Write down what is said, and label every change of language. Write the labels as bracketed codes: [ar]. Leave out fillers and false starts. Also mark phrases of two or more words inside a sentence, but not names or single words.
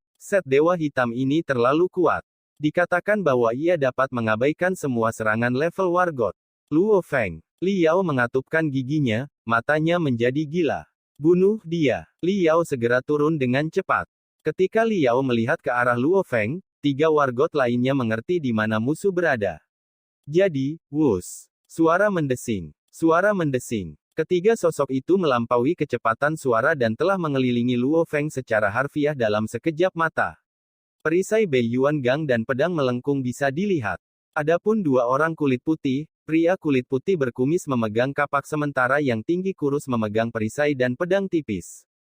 [id] Set Dewa Hitam ini terlalu kuat. Dikatakan bahwa ia dapat mengabaikan semua serangan level wargot. Luo Feng. Li Yao mengatupkan giginya, matanya menjadi gila. Bunuh dia. Li Yao segera turun dengan cepat. Ketika Li Yao melihat ke arah Luo Feng, 3 wargot lainnya mengerti di mana musuh berada. Jadi, wus. Suara mendesing. Suara mendesing. Ketiga sosok itu melampaui kecepatan suara dan telah mengelilingi Luo Feng secara harfiah dalam sekejap mata. Perisai Bei Yuan Gang dan pedang melengkung bisa dilihat. Adapun 2 orang kulit putih, pria kulit putih berkumis memegang kapak sementara yang tinggi kurus memegang perisai dan pedang tipis.